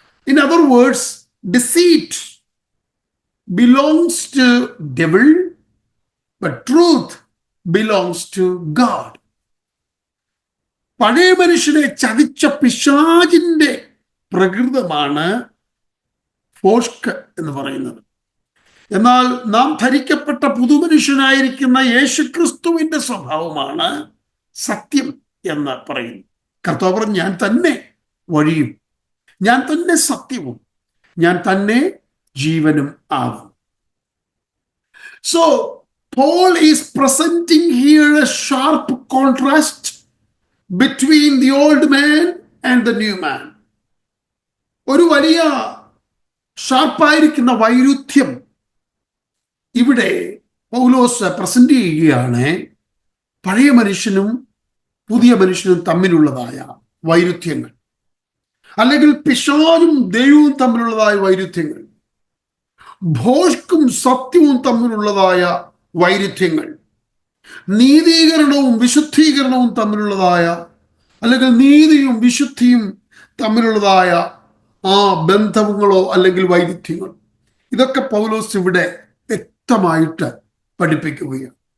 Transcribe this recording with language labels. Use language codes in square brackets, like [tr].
[en] In other words, deceit belongs to devil, but truth belongs to God. [ml] പഴയ മനുഷ്യനെ ചതിച്ച പിശാചിന്റെ പ്രകൃതമാണ് ഫോഷ്ക് എന്ന് പറയുന്നത്. എന്നാൽ നാം ധരിക്കപ്പെട്ട പുതുമനുഷ്യനായിരിക്കുന്ന യേശുക്രിസ്തുവിന്റെ സ്വഭാവമാണ് സത്യം എന്ന് പറയുന്നു. കർത്താവ് പറഞ്ഞു, ഞാൻ തന്നെ വഴിയും, ഞാൻ തന്നെ സത്യവും, ഞാൻ തന്നെ ജീവനും ആകും. [en] So Paul is presenting here a sharp contrast between the old man and the new man. [ml] ഒരു വലിയ ഷാർപ്പായിരിക്കുന്ന വൈരുദ്ധ്യം ഇവിടെ പൗലോസ് പ്രസന്റ് ചെയ്യുകയാണ്. പഴയ മനുഷ്യനും പുതിയ മനുഷ്യനും തമ്മിലുള്ളതായ വൈരുദ്ധ്യങ്ങൾ, അല്ലെങ്കിൽ പിശാചും ദൈവവും തമ്മിലുള്ളതായ വൈരുദ്ധ്യങ്ങൾ, ഭോഷ്കും സത്യവും തമ്മിലുള്ളതായ വൈരുദ്ധ്യങ്ങൾ, നീതീകരണവും വിശുദ്ധീകരണവും തമ്മിലുള്ളതായ, അല്ലെങ്കിൽ നീതിയും വിശുദ്ധിയും തമ്മിലുള്ളതായ ആ ബന്ധങ്ങളോ അല്ലെങ്കിൽ വൈരുദ്ധ്യങ്ങൾ, ഇതൊക്കെ പൗലോസ് ഇവിടെ വ്യക്തമായിട്ട് പഠിപ്പിക്കുകയാണ്.